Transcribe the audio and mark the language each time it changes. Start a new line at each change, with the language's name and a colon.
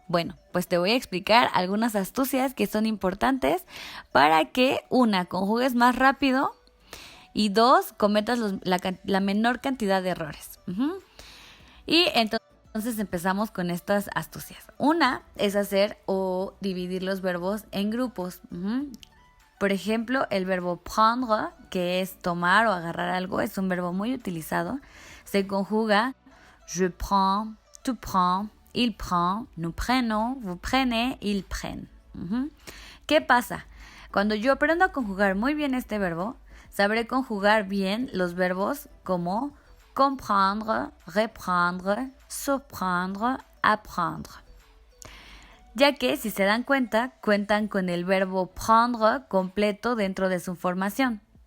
Spanish: Bueno, pues te voy a explicar algunas astucias que son importantes para que, una, conjugues más rápido y dos, cometas la menor cantidad de errores. Y entonces empezamos con estas astucias. Una es hacer o dividir los verbos en grupos. Por ejemplo, el verbo prendre, que es tomar o agarrar algo, es un verbo muy utilizado. Se conjuga
French: je prends, tu prends, il prend, nous prenons, vous prenez, ils prennent.
Spanish: ¿Qué pasa? Cuando yo aprendo a conjugar muy bien este verbo, sabré conjugar bien los verbos como comprendre, reprendre, surprendre, apprendre. Ya que, si se dan cuenta, cuentan con el verbo prendre completo dentro de su formación.